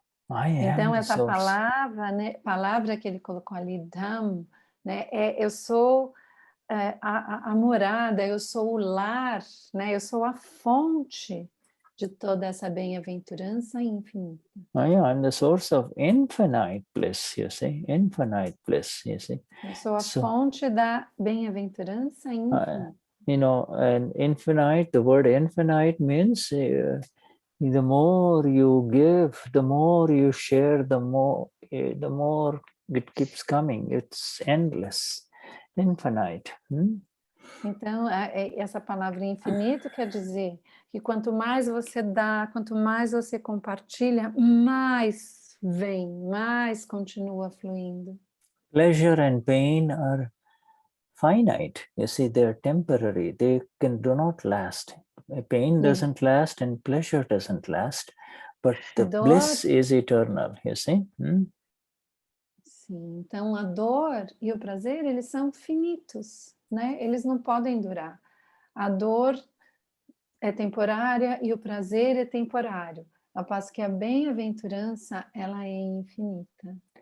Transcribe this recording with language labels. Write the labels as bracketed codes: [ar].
[pt] Então essa palavra que ele colocou ali, Dham, né, eu sou a morada, eu sou o lar, né, eu sou a fonte de toda essa bem-aventurança infinita. [en] I'm the source of infinite bliss, you see, infinite bliss, you see. [pt] Eu sou a fonte da bem-aventurança infinita. [en] And infinite, the word infinite means the more you give, the more you share, the more it keeps coming. It's endless, infinite. [pt] Então, essa palavra infinito quer dizer que quanto mais você dá, quanto mais você compartilha, mais vem, mais continua fluindo. [en] Pleasure and pain are finite. You see, they're temporary. They do not last. Pain doesn't last and pleasure doesn't last, but the bliss is eternal, you see. [pt] Sim, então a dor e o prazer, eles são finitos, né? Eles não podem durar. A dor é temporária e o prazer é temporário. Ao passo que a bem-aventurança, ela é infinita.